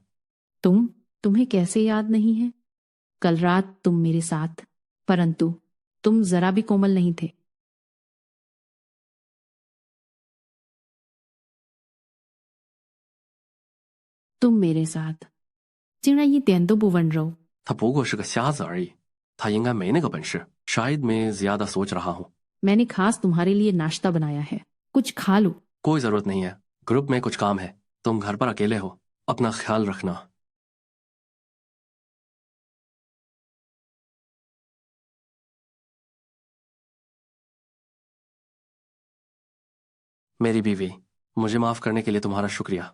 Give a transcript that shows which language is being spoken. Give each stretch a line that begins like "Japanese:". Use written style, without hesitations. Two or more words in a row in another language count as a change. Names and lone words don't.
Hindi: तुम्हें कैसे याद नहीं है? कल रात तुम मेरे साथ, परंतु तुम जरा भी कोमल नहीं थे। तुम मेरे साथ
Chinese: 竟然一点都不温柔。他不过是个瞎子而已，他应该没那个本事。
Hindi: शायद मैं ज्यादा सोच रहा हूँ। मैंने खास तुम्हारे लिए नाश्ता बनाया है, कुछ खा लो। कोई जरूरत नहीं है, ग्रुप में कुछ काम है। तुम घर पर अकेले हो, अपना ख्याल रखना। मेरी बीवी, मुझे माफ करने के लिए तुम्हारा शुक्रिया।